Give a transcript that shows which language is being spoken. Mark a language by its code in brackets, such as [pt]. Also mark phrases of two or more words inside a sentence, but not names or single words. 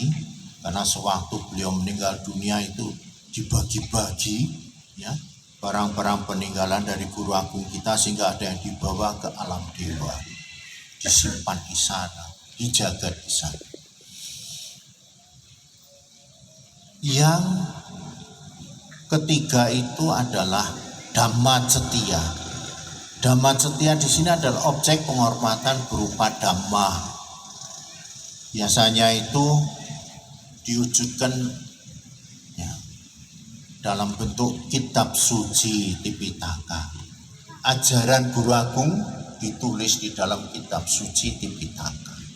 [id] Karena sewaktu beliau meninggal dunia itu dibagi-bagi ya, barang-barang peninggalan dari Guru Agung kita, sehingga ada yang dibawa ke alam dewa, disimpan di sana, dijaga di sana. Yang ketiga itu adalah [pi] dhamma cetia. Dhamma cetia [id] di sini adalah objek penghormatan berupa dhamma. Biasanya itu diwujudkan ya, dalam bentuk kitab suci Tipitaka. Ajaran Guru Agung ditulis di dalam kitab suci Tipitaka.